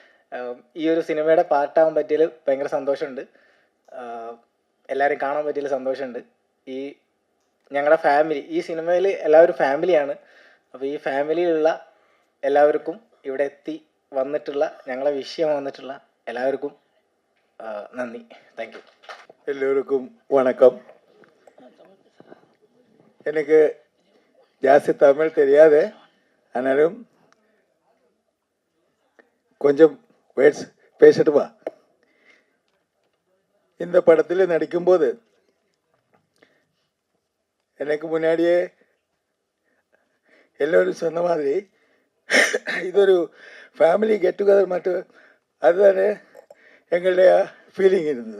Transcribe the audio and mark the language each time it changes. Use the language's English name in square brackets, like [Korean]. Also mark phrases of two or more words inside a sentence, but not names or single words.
[Malayalam] ഈ ഒരു സിനിമയുടെ പാർട്ടാവാൻ പറ്റിയതിൽ ഭയങ്കര സന്തോഷമുണ്ട്. എല്ലാവരും കാണാൻ പറ്റിയതിൽ സന്തോഷമുണ്ട്. ഈ ഞങ്ങളുടെ ഫാമിലി, ഈ സിനിമയിൽ എല്ലാവരും ഫാമിലിയാണ്. അപ്പോൾ ഈ ഫാമിലിയിലുള്ള എല്ലാവർക്കും ഇവിടെ എത്തി വന്നിട്ടുള്ള ഞങ്ങളെ വിഷയം വന്നിട്ടുള്ള എല്ലാവർക്കും നന്ദി. [English] thank you. [Tamil] எல்லோருக்கும் வணக்கம். எனக்கு ஜாஸ்தி தமிழ் தெரியாது, ஆனாலும் கொஞ்சம் வேர்ட்ஸ் பேசட்டுமா? இந்த படத்தில் நடிக்கும்போது எனக்கு முன்னாடியே எல்லோரும் சொன்ன மாதிரி இது ஒரு [English] family get together [Tamil] மட்டும் அதுதானே எங்களுடைய ஃபீலிங் இருந்தது.